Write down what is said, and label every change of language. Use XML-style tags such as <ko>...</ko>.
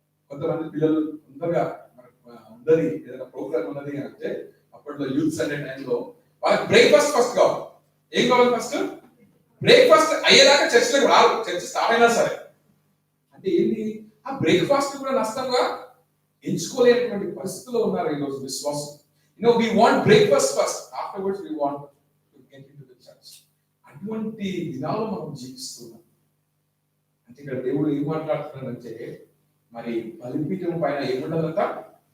<te>కొంతమంది పిల్లలు అందరి ఏదైనా ప్రోగ్రామ్ ఉన్నది అంటే అప్పట్లో యూత్ సండే టైంలో వాళ్ళకి బ్రేక్ఫాస్ట్ ఫస్ట్ కావాలి. ఏం కావాలి? ఫస్ట్ బ్రేక్ఫాస్ట్ అయ్యేదాకా చర్చిలోకి రాదు, చర్చ్ స్టార్ట్ అయినా సరే. అంటే ఏంటి? ఆ బ్రేక్ఫాస్ట్ కూడా నష్టంగా ఎంచుకోలేనటువంటి పరిస్థితిలో ఉన్నారు ఈరోజు విశ్వాసం.</te> <en>we want breakfast first, afterwards we want to get into the church.</en> <te>అటువంటి దినాలు మనం జీవిస్తున్నాం. అంటే ఇక్కడ దేవుడు ఏం మాట్లాడుతున్నాడంటే మరి బలిపీఠం పైన ఏముండాలంట?</te>